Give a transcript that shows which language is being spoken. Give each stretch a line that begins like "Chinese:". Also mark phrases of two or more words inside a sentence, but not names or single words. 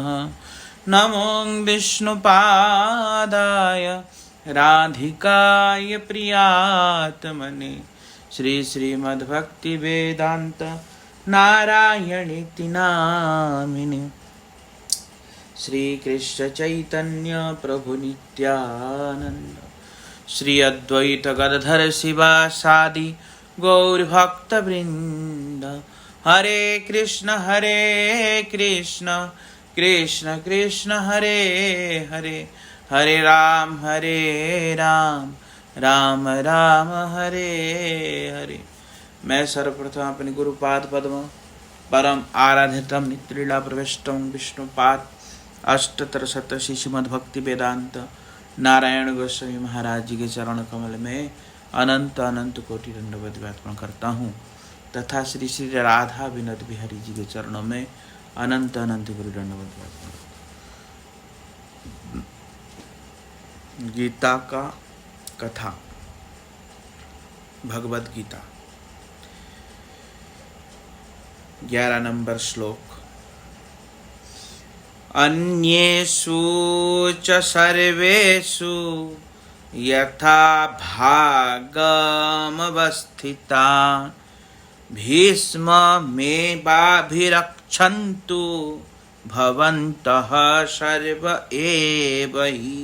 Sanskrit: नमो विष्णुपादाय राधिकाय प्रियात्मने श्रीमद्भक्तिवेदान्त नारायणीति नामिने। श्री कृष्ण चैतन्य प्रभु नित्यानंद श्री अद्वैत गदाधर शिवासादि गौर भक्त वृंद। हरे कृष्ण कृष्ण कृष्ण हरे हरे, हरे राम राम राम हरे हरे।
Hindi: मैं सर्वप्रथम अपने गुरुपाद पद्म परम आराधितम नित्रीला प्रविष्टम विष्णुपाद अष्टतर शत श्रीमद् भक्ति वेदांत नारायण गोस्वामी महाराज जी के चरण कमल में अनंत अनंत कोटि दंडवत अर्पण करता हूँ, तथा श्री श्री राधा विनोद बिहारी जी के चरणों में अनंत अनंत कोटि दंडवत अर्पण करता हूँ। गीता का कथा, भगवद गीता 11 नंबर श्लोक।
Sanskrit: अन्येषु च सर्वेषु यथा भागमवस्थिता भीष्ममेवाभिरक्षन्तु भवन्तः सर्व एव हि।